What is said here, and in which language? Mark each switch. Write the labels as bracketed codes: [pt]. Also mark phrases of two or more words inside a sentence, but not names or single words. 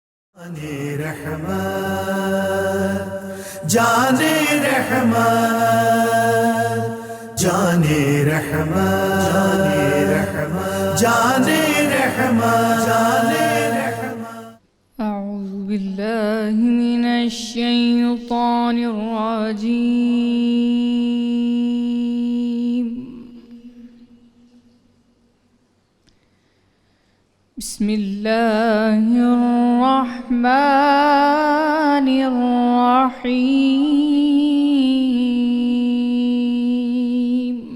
[ur] جانِ رحمت جانِ رحمت جانِ رحمت جانِ رحمت جانِ رحمت. [ar] أعوذ بالله من الشيطان الرجيم. بسم الله الرحمن الرحيم.